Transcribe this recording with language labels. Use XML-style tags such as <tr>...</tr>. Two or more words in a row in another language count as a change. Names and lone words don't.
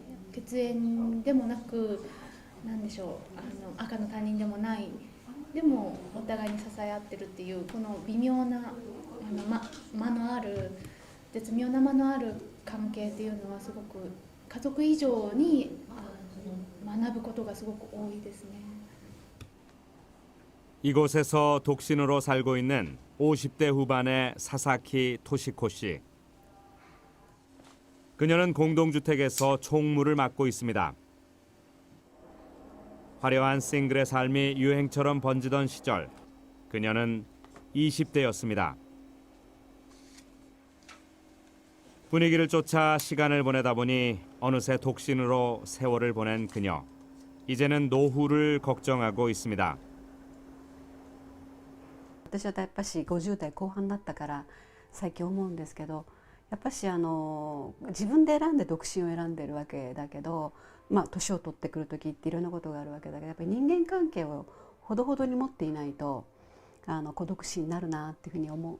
<ja>血縁でもなく何でしょう赤の他人でもないでもお互いに支え合ってるっていうこの微妙な間のある絶妙な間のある関係っていうのはすごく家族以上に学ぶことがすごく多いですね。</ja> <ko>이곳에서 독신으로 살고 있는 50대 후반의 사사키 토시코 씨. 그녀는 공동주택에서 총무를 맡고 있습니다. 화려한 싱글의 삶이 유행처럼 번지던 시절, 그녀는 20대였습니다. 분위기를 쫓아 시간을 보내다 보니 어느새 독신으로 세월을 보낸 그녀. 이제는 노후를 걱정하고 있습니다.</ko> <ja>私はやっぱし50代後半だったから最近思うんですけど、やっぱし自分で選んで独身を選んでるわけだけど、年を取ってくる時っていろんなことがあるわけだけど、やっぱり人間関係をほどほどに持っていないと孤独死になるなっていうふうに思う。</ja>